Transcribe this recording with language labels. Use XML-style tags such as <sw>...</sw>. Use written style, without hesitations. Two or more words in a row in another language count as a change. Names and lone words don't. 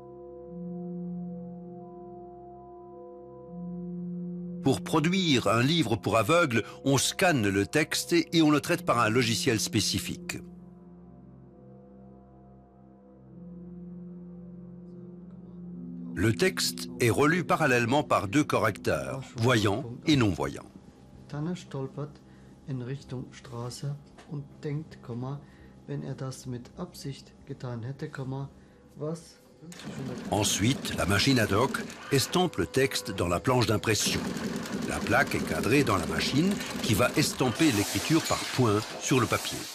<fr>Pour produire un livre pour aveugles, on scanne le texte et on le traite par un logiciel spécifique. Le texte est relu parallèlement par deux correcteurs, voyants et non-voyants.</fr> <de>Tanner stolpert in Richtung Straße und denkt, wenn das mit Absicht getan hätte, was...</de> <fr>Ensuite, la machine ad hoc estampe le texte dans la planche d'impression. La plaque est cadrée dans la machine qui va estamper l'écriture par points sur le papier.</fr>